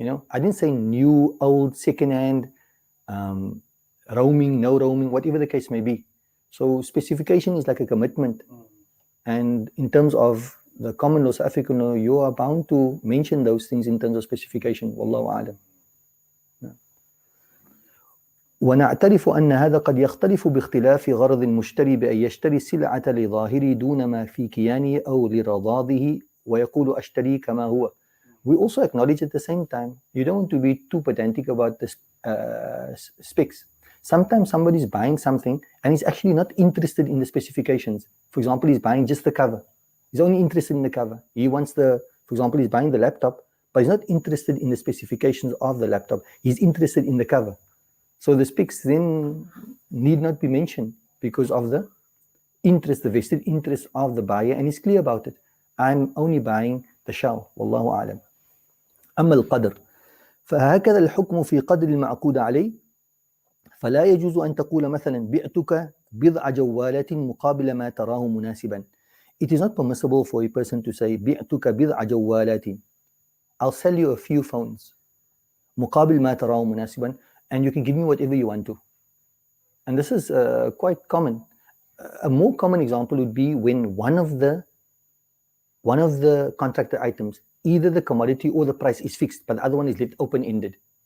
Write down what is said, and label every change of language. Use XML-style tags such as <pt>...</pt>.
<en>I didn't say new, old, second-hand, roaming, no roaming, whatever the case may be. So specification is like a commitment. And in terms of the common law, South African law, you are bound to mention those things in terms of specification.</en> <ar>Wallahu a'lam. ونعترف أن هذا قد يختلف باختلاف غرض المشتري بأن يشتري السلعة لظاهره دون ما في كيانه أو لرضاضه ويقول أشتري كما هو.</ar> <en>We also acknowledge at the same time, you don't want to be too pedantic about the specs. Sometimes somebody is buying something and he's actually not interested in the specifications. For example, he's buying just the cover. He's only interested in the cover. He wants for example, he's buying the laptop, but he's not interested in the specifications of the laptop. He's interested in the cover. So the specs then need not be mentioned because of the interest, the vested interest of the buyer, and he's clear about it. I'm only buying the shell.</en> <ar>Wallahu a'lam. أما القدر فهكذا الحكم في قدر المعقود عليه فلا يجوز أن تقول مثلا بعتك بضع جوالات مقابل ما تراه مناسبا.</ar> <en>It is not permissible for a person to say</en> <ar>بعتك بضع جوالات,</ar> <en>I'll sell you a few phones</en> <ar>مقابل ما تراه مناسبا,</ar> <en>and you can give me whatever you want to. And this is quite common. A more common example would be when one of the contracted items, either the commodity or the price is fixed, but the other one is left open-ended.</en>